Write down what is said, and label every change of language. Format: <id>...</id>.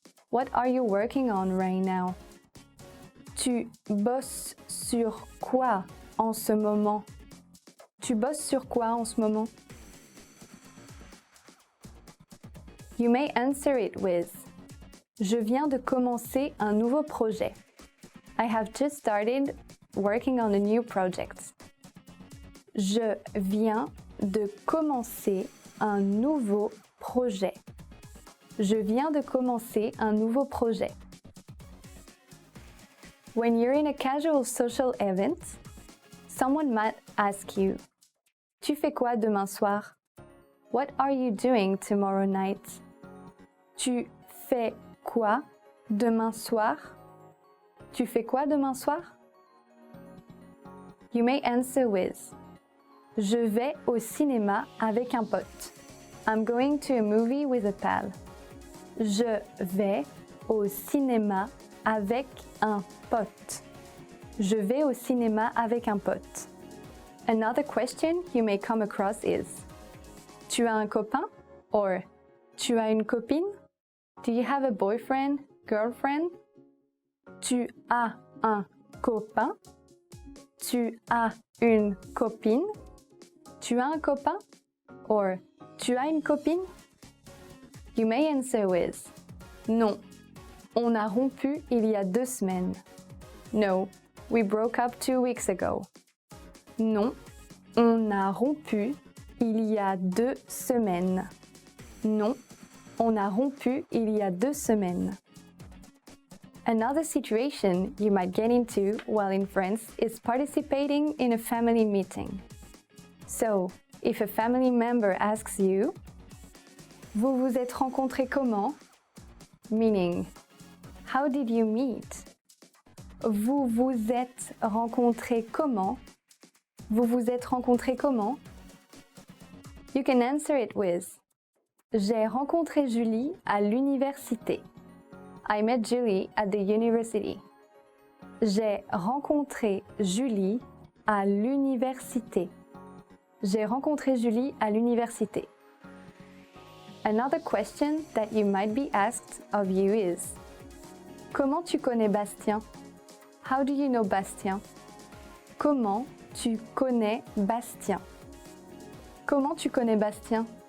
<en>What are you working on right now?</en> <fr>Tu bosses sur quoi en ce moment? Tu bosses sur quoi en ce moment?</fr> <en>You may answer it with</en> <fr>Je viens de commencer un nouveau projet.</fr> <en>I have just started working on a new project.</en> <fr>Je viens de commencer un nouveau projet. Je viens de commencer un nouveau projet.</fr> <en>When you're in a casual social event, someone might ask you,</en> <fr>Tu fais quoi demain soir?</fr> <en>What are you doing tomorrow night?</en> <fr>Tu fais quoi demain soir? Tu fais quoi demain soir?</fr> <en>You may answer with</en> <fr>Je vais au cinéma avec un pote.</fr> <en>I'm going to a movie with a pal.</en> <fr>Je vais au cinéma avec un pote. Je vais au cinéma avec un pote.</fr> <en>Another question you may come across is</en> <fr>Tu as un copain?</fr> <en>Or</en> <fr>Tu as une copine?</fr> <en>Do you have a boyfriend, girlfriend?</en> <fr>Tu as un copain? Tu as une copine? Tu as un copain? Or Tu as une copine?</fr> <en>You may answer with</en> <fr>Non, on a rompu il y a 2 semaines.</fr> <en>No, we broke up 2 weeks ago.</en> <fr>Non, on a rompu il y a 2 semaines. Non, on a rompu il y a 2 semaines.</fr> <en>Another situation you might get into while in France is participating in a family meeting. So, if a family member asks you,</en> <fr>Vous vous êtes rencontrés comment?</fr> <en>Meaning, how did you meet?</en> <fr>Vous vous êtes rencontrés comment? Vous vous êtes rencontrés comment?</fr> <en>You can answer it with</en> <fr>J'ai rencontré Julie à l'université.</fr> <en>I met Julie at the university.</en> <fr>J'ai rencontré Julie à l'université. J'ai rencontré Julie à l'université.</fr> <en>Another question that you might be asked of you is:</en> <fr>Comment tu connais Bastien?</fr> <en>How do you know Bastien?</en> <fr>Comment tu connais Bastien? Comment tu connais Bastien?</fr>